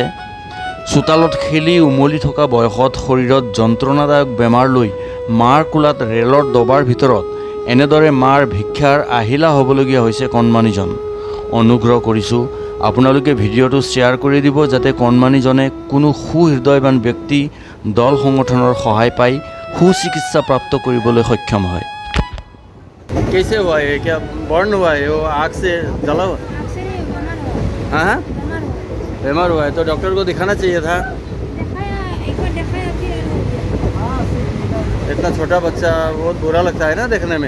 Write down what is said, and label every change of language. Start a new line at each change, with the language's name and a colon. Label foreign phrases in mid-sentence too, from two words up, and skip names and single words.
Assamese: চোতালত খেলি উমলি থকা বয়সত শৰীৰত যন্ত্ৰণাদায়ক বেমাৰ লৈ মাৰ কোলাত ৰেলৰ ডবাৰ ভিতৰত এনেদৰে মাৰ ভিক্ষাৰ আহিলা হ'বলগীয়া হৈছে কণমানিজন। অনুগ্ৰহ কৰিছোঁ আপোনালোকে ভিডিঅ'টো শ্বেয়াৰ কৰি দিব যাতে কণমানিজনে কোনো সুহৃদয়বান ব্যক্তি দল সংগঠনৰ সহায় পাই সুচিকিৎসা প্ৰাপ্ত কৰিবলৈ সক্ষম হয়।
Hindi: कैसे हुआ है? क्या बर्न हुआ है? वो आग से जला हुआ? हाँ, बीमार हुआ है तो डॉक्टर को दिखाना चाहिए था। इतना छोटा बच्चा बहुत बुरा लगता है ना देखने में।